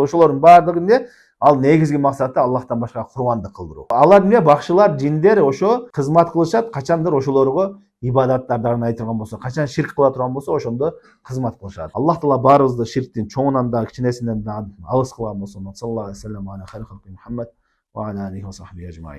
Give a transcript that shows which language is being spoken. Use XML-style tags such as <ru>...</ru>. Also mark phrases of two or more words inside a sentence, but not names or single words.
<ky>Ошолордун баардыгы эмне? Ал негизги максаты Аллахтан башка курбандык кылдыруу. Алар эмне? Бакшылар, жиндер ошо кызмат кылышат, качандыр ошолорго ибадаттардарын айтылган болсо, качан ширк кыла турган болсо, ошондо кызмат кылышат. Аллах таала баарыбызды ширктин чоңунан да, кичинесинен да алыс кылган болсун.</ky> <ar>صلى الله عليه وسلم على خير الخلق محمد وعلى آله وصحبه أجمعين.</ar>